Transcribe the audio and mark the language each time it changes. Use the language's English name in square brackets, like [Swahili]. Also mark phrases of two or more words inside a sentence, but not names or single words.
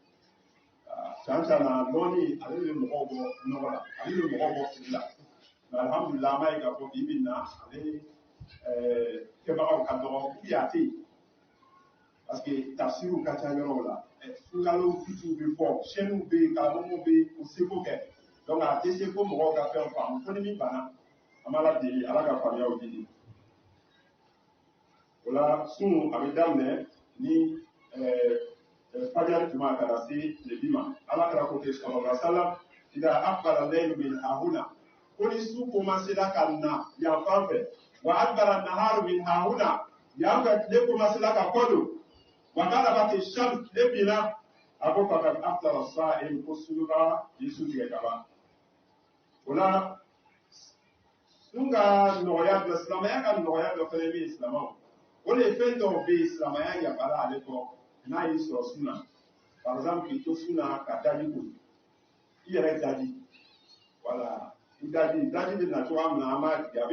[Bambara] can can na nɔɔni ale bɛ mɔgɔw bɔ nɔgɔ la ale bɛ mɔgɔw bɔ fili la mais alhamdulilah an b'a ye k'a fɔ bi bi in na ale kɛbagaw ka dɔgɔ [French] ou bien [Bambara] a tɛ yen [French] parce que [Bambara] tafsiriw ka ca yɔrɔw la sunkalo fitiw bɛ fɔ chaînes bɛ yen karamɔgɔw bɛ yen o seko kɛ donc a tɛ se fo mɔgɔw ka fɛn faamu fo ni min banna an b'a la deli ala ka faamuyaw di o la sun a bɛ daminɛ ni fajari tuma ka na se tile bi ma ala kɛra ko ten [Arabic] صلى الله عليه وسلم إذا أقبل الليل من هاهنا [Bambara] ko ni su commencera ka na yan fan fɛ [Arabic] وأدبر النهار من هاهنا [Bambara] yan fɛ tile commencera ka kɔdo [Arabic] وغربت الشمس [Bambara] tile binna a ko [Arabic] فقد أفطر الصائم [Bambara] ko sunuka yi su tigɛ ka ban o la sun ka nɔgɔya dɔ silamɛya ka nɔgɔya dɔ fɛnɛ bɛ silamɛw o de ye fɛn dɔw bɛ yen silamɛya yafara ale kɔ n'a y'i sɔrɔ sun na [French] par exemple [Bambara] k'i to sun na ka daji ko i yɛrɛ daji voilà i daji bɛ na cogoya min na an b'a tigɛ a bɛ